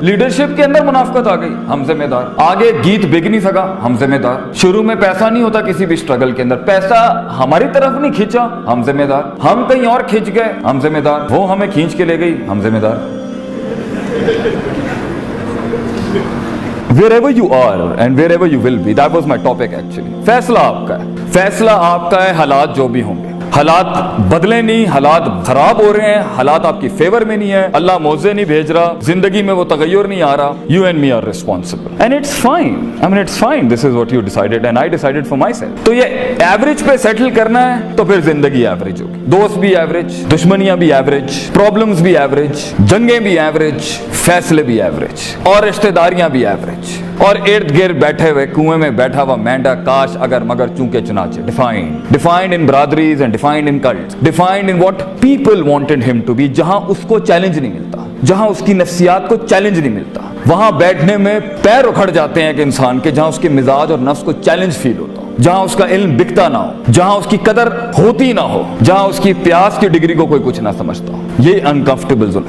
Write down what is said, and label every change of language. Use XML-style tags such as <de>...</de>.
<ur>Leadership کے اندر منافقت آ گئی, ہم ذمہ دار. آگے گیت بک نہیں سکا, ہم ذمہ دار. شروع میں پیسہ نہیں ہوتا کسی بھی اسٹرگل کے اندر, پیسہ ہماری طرف نہیں کھینچا, ہم ذمہ دار. ہم کہیں اور کھینچ گئے, ہم ذمہ دار. وہ ہمیں کھینچ کے لے گئی, ہم ذمہ دار.</ur> <en>Wherever you are and wherever you will be, that was my topic actually.</en> <ur>فیصلہ آپ کا ہے, فیصلہ آپ کا ہے. حالات جو بھی ہوں گے, حالات بدلے نہیں, حالات خراب ہو رہے ہیں, حالات آپ کی فیور میں نہیں ہے, اللہ موزے نہیں بھیج رہا, زندگی میں وہ تغیر نہیں آ رہا.</ur> <en>You and me are responsible and it's fine. I mean it's fine. This is what you decided and I decided for myself.</en> <ur>تو یہ ایوریج پہ سیٹل کرنا ہے تو پھر زندگی ایوریج ہوگی. دوست بھی ایوریج, دشمنیاں بھی ایوریج, پرابلمز بھی ایوریج, جنگیں بھی ایوریج, فیصلے بھی ایوریج, اور رشتہ داریاں بھی ایوریج, اور ارد گرد بیٹھے ہوئے کنویں میں بیٹھا ہوا مینڈا کاش اگر مگر چونکے چنانچہ.</ur> <en>Defined in brotherries and defined in cults, defined in what people wanted him to be.</en> <ur>جہاں اس کو چیلنج نہیں ملتا, جہاں اس کی نفسیات کو چیلنج نہیں ملتا, وہاں بیٹھنے میں پیر اکھڑ جاتے ہیں ایک انسان کے. جہاں اس کے مزاج اور نفس کو چیلنج فیل ہوتا ہو, جہاں اس کا علم بکتا نہ ہو, جہاں اس کی قدر ہوتی نہ ہو, جہاں اس کی پیاس کی ڈگری کو کوئی کچھ نہ سمجھتا ہو, یہ انکمفرٹیبل زون.</ur>